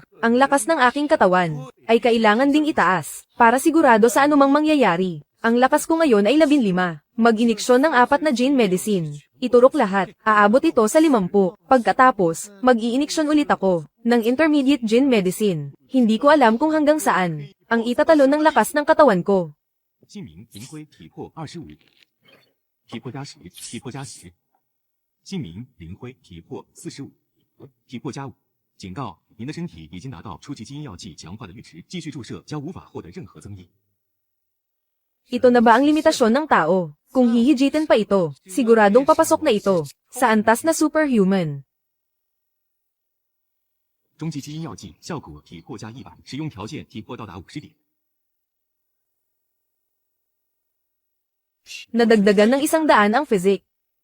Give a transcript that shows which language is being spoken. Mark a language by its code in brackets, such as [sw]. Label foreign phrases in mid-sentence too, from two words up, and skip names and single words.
[tl] Ang lakas ng aking katawan ay kailangan ding itaas para sigurado sa anumang mangyayari. Ang lakas ko ngayon ay 15. Mag-iniksyon ng 4 na Jin Medicine. Iturok lahat. Aabot ito sa 50. Pagkatapos, mag-iiniksyon ulit ako ng Intermediate Jin Medicine. Hindi ko alam kung hanggang saan ang itatalo ng lakas ng katawan ko. [zh] 姓名林辉，体魄25，体魄加10，体魄加10。姓名林辉，体魄45，体魄加5。警告：您的身体已经达到初级基因药剂强化的阈值，继续注射将无法获得任何增益。 [tl] Ito na ba ang limitasyon ng tao? Kung hihijitin pa ito, siguradong papasok na ito sa antas na superhuman. [zh] 中级基因药剂效果体魄加100，使用条件体魄到达50点。 [tl] Nadagdagan ng 100 ang physic.